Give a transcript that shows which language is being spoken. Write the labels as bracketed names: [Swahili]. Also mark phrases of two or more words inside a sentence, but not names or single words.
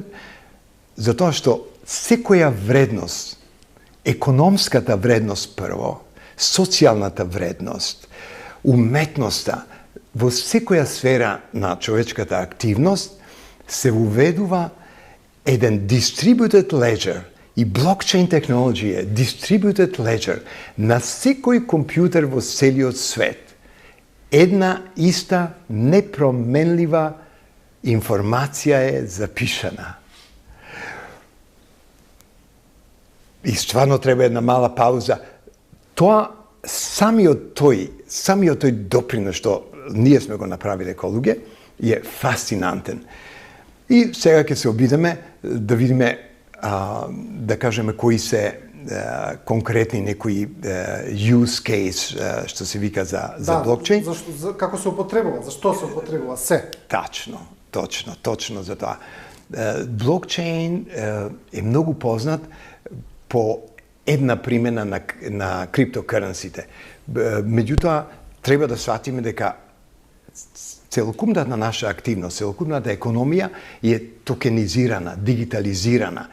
[Macedonian] затоа што секоја вредност, економската вредност прво, социјалната вредност, уметноста, во секоја сфера на човечката активност се уведува еден [English] distributed ledger [Macedonian] и блокчейн технологија, [English] distributed ledger [Macedonian] на секој компјутер во целиот свет. Една иста непроменлива информација е запишана. И стварно треба една мала пауза. Тоа самиот тој допринос што ние сме го направиле како луѓе е фасцинантен. И сега ќе се обидеме да видиме, да кажеме кои се конкретни некои [English] use case [Macedonian] што се вика за блокчейн. Како се употребува, зашто се употребува се? Точно за тоа. Блокчейн е многу познат по една примена на криптокренсите. Меѓутоа, треба да сватиме дека целокупната наша активност, целокупната економија е токенизирана, дигитализирана.